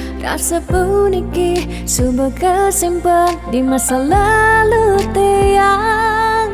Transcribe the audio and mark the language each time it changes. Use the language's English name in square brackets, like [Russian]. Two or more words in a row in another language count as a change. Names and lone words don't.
[Balinese] Rasa puniki [Indonesian] sudah kesimpan di masa lalu [Balinese] tiang.